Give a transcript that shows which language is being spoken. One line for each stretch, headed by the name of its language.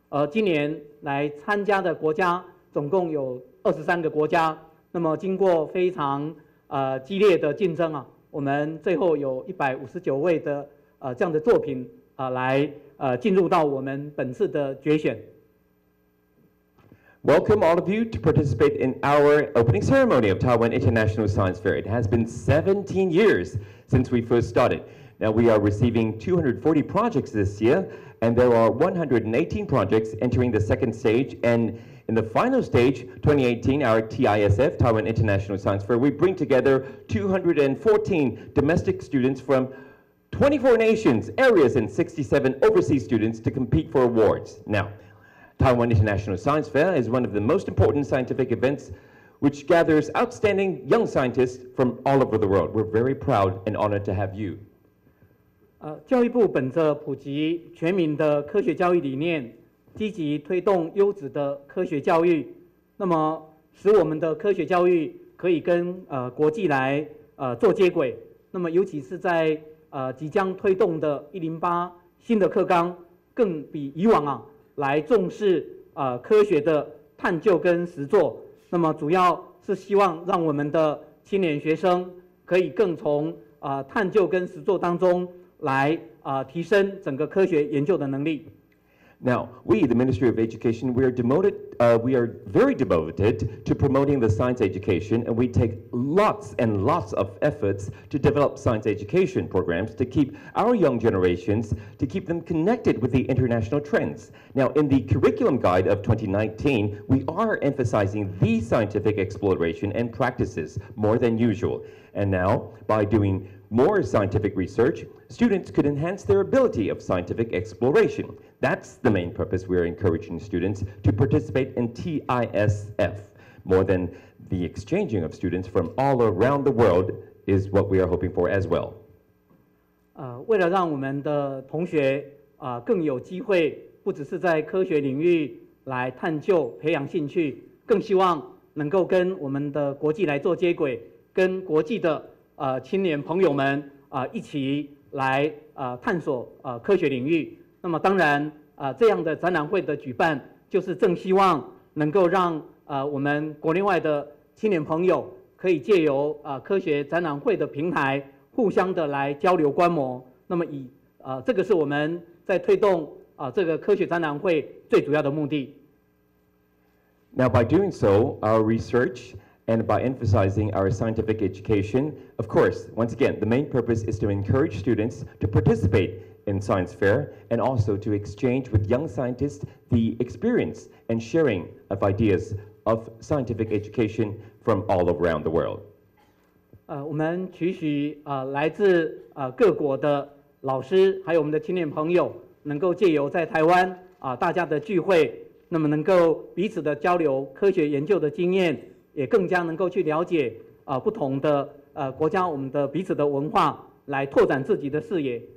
Chinese: 今年来参加的国家总共有23个国家。那么经过非常激烈的竞争我们最后有159位的这样的作品来进入到我们本次的决选。
English: Welcome all of you to participate in our opening ceremony of Taiwan International Science Fair. It has been 17 years since we first started. Now we are receiving 240 projects this year, and there are 118 projects entering the second stage. And in the final stage, 2018, our TISF, Taiwan International Science Fair, we bring together 214 domestic students from 24 nations, areas, and 67 overseas students to compete for awards. Now, Taiwan International Science Fair is one of the most important scientific events which gathers outstanding young scientists from all over the world. We're very proud and honored to have you.
Chinese: 教育部本着普及全民的科学教育理念，积极推动优质的科学教育，那么使我们的科学教育可以跟国际来做接轨。那么尤其是在即将推动的108新的课纲，更比以往来重视科学的探究跟实作。那么主要是希望让我们的青年学生可以更从探究跟实作当中来提升整个科学研究的能力。
English: Now, we, the Ministry of Education, we are very devoted to promoting the science education, and we take lots and lots of efforts to develop science education programs to keep our young generations, to keep them connected with the international trends. Now, in the curriculum guide of 2019, we are emphasizing the scientific exploration and practices more than usual. And now, by doing more scientific research, students could enhance their ability of scientific exploration. That's the main purpose we're encouraging students to participate in TISF. More than the exchanging of students from all around the world is what we are hoping for as well.
Chinese: 为了让我们的同学更有机会，不只是在科学领域来探究、培养兴趣，更希望能够跟我们的国际来做接轨，跟国际的青年朋友们一起来探索科学领域。那么当然这样的展览会的举办，就是正希望能够让我们国内外的青年朋友可以借由科学展览会的平台，互相的来交流观摩。那么这个是我们在推动这个科学展览会最主要的目的。
English: Now, by doing so, our research and by emphasizing our scientific education, of course, once again, the main purpose is to encourage students to participate in science fair and also to exchange with young scientists the experience and sharing of ideas of scientific education from all around the world.
Chinese: 我们期许来自各国的老师，还有我们的青年朋友，能够借由在台湾大家的聚会，那么能够彼此的交流科学研究的经验，也更加能够去了解不同的国家我们的彼此的文化，来拓展自己的视野。